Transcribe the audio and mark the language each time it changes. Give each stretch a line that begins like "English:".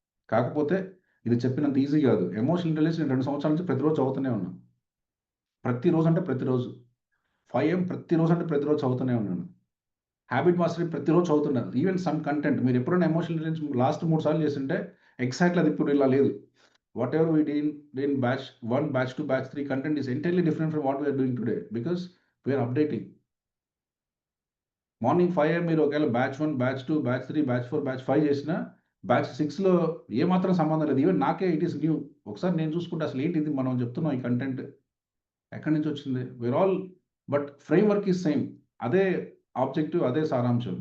Telugu: కాకపోతే ఇది చెప్పినంత ఈజీ గాదు. ఎమోషనల్ ఇంటెలిజెన్స్ నేను 2 సంవత్సరాల నుంచి ప్రతిరోజు చదువుతూనే ఉన్నా. ప్రతిరోజు అంటే ప్రతిరోజు. 5 AM ప్రతిరోజు అంటే ప్రతిరోజు చదువుతూనే ఉన్నాను. హాబిట్ మాస్టరీ ప్రతిరోజు చదువుతున్నాను. ఈవెన్ సమ్ కంటెంట్ మీరెప్పుడైనా ఎమోషనల్ ఇంటెలిజెన్స్ లాస్ట్ 3 సార్లు చేసుంటే ఎగ్జాక్ట్‌లీ అది ఇప్పుడు ఇలా లేదు.
English: Whatever we did in batch 1, batch 2, batch 3 content is entirely different from what we are doing today because we are updating.
Telugu: Morning 5 AM మీరు ఒకవేళ batch 1, batch 2, batch 3, batch 4, batch 5 చేసినా batch 6లో ఏమాత్రం సంబంధం లేదు. ఈవెన్ నాకే
English: It is new.
Telugu: ఒకసారి నేను చూసుకుంటే అసలేంటిది మనం చెప్తున్నాం ఈ కంటెంట్ ఎక్కడి నుంచొచ్చింది? We are all but framework is same. అదే ఆబ్జెక్టివ్, అదే సారాంశం.